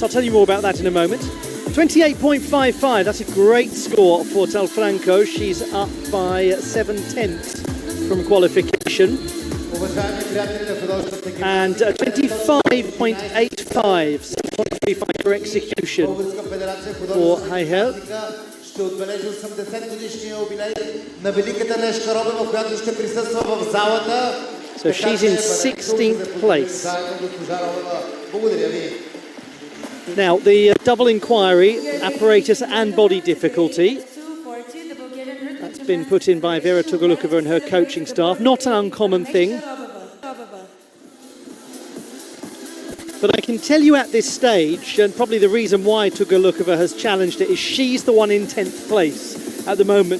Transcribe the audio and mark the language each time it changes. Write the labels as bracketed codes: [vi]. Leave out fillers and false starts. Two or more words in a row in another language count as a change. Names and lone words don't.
[en] I'll tell you more about that in a moment. 28.55, that's a great score for Tal-Franco. She's up by 7/10 from qualification. And 25.85, for execution for Heihel. [bg] Ще отбележи 80-годишния юбилей на великата лешка Робева, която ще присъства в залата. [en] So she's in 16th place. [bg] Благодаря ви. [en] Now, the double inquiry, apparatus and body difficulty, that's been put in by Vera Tugolukova and her coaching staff. Not an uncommon thing. But I can tell you at this stage, and probably the reason why Tugolukova has challenged it, is she's the one in 10th place at the moment.